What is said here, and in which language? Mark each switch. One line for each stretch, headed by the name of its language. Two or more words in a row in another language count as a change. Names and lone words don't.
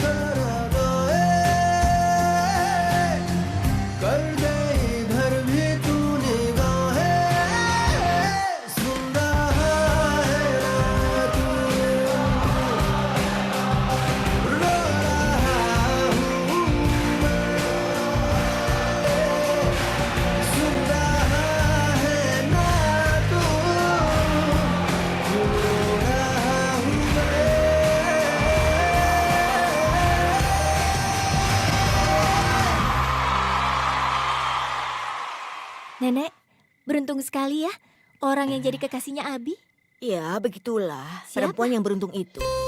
Hindi: कर दे इधर भी तू निगाहें सुन रहा है तू रो रहा हूँ सुन रहा है ना तू रो रहा हूँ
Indonesian: Nenek, beruntung sekali ya. Orang yang jadi kekasihnya Abi. Ya, begitulah. Siapa? Perempuan yang beruntung itu.